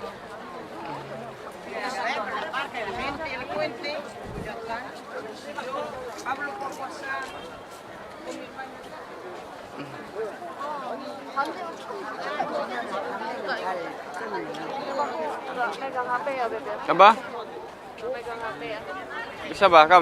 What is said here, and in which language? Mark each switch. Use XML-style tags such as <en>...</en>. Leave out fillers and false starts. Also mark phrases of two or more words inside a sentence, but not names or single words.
<es>La parte de la gente y el puente, ya está. Yo hablo por WhatsApp con mi hermano.</es> <id>Megang HP ya, Beb? Apa? Megang HP ya? Bisa bah kamu?</id>